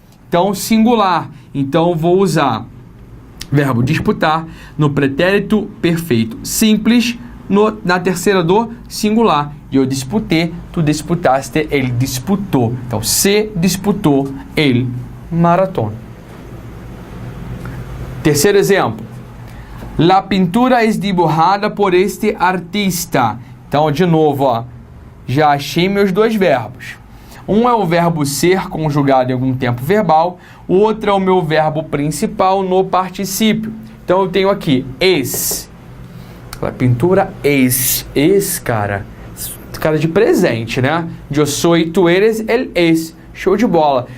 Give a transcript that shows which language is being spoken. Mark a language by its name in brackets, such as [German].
[Portuguese] Então, singular. Então, vou usar verbo disputar no pretérito perfeito simples na terceira do singular. E eu disputei, tu disputaste, ele disputou. Então, se disputou, ele maratón. Terceiro exemplo. [Spanish] La pintura es dibujada por este artista. [Portuguese] Então, de novo, ó, já achei meus dois verbos. Um é o verbo ser conjugado em algum tempo verbal. O outro é o meu verbo principal no particípio. Então, eu tenho aqui es. [Spanish] La pintura es. [Portuguese] Es, cara de presente, né? [Spanish] Yo soy, tu eres, él es. [Portuguese] Show de bola.